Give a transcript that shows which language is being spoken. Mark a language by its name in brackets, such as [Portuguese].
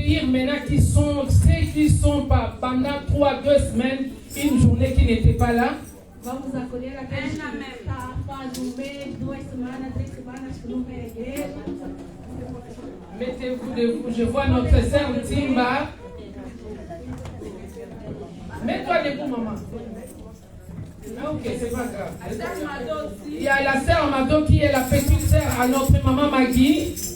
[French] maintenant qui sont, ceux qui sont pas pendant 3-2 semaines, une journée qui n'était pas là. [Portuguese] Vamos acolher aqueles que faz mês, 2 semanas, 3 semanas que não vem à igreja. [French] Mettez-vous debout, je vois notre sœur Timba. Mets-toi debout, maman. Ah, ok, c'est pas grave. Il y a la sœur Mado qui est la petite sœur à notre maman Maggie.